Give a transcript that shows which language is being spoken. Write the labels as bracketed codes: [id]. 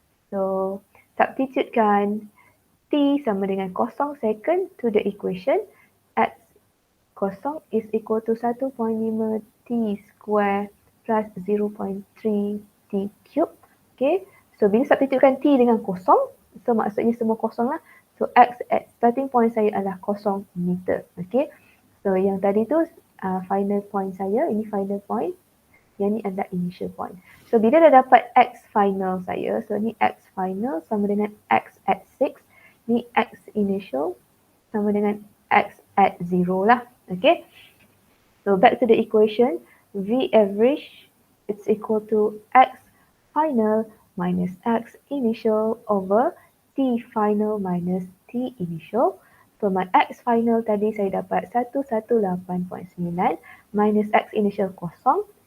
[en] So [ms] substitutekan T sama dengan [en] 0 second to the equation. X 0 is equal to 1.5 T square plus 0.3 T cube. [ms] Okay, so bila substitutekan T dengan 0, so maksudnya semua kosong lah. So [en] X at starting point [ms] saya adalah 0 meter. Okay, so yang tadi tu [en] final point [ms] saya, ini final point. Yang ni adalah [en] initial point. [ms] So bila dah dapat X final saya, so ni X final sama dengan X at 6. Ni X initial sama dengan X at 0 lah. [en] Okay. So back to the equation. V average it's equal to X final minus X initial over T final minus T initial. So my X final [ms] tadi saya dapat [en] 118.9 minus X initial 0.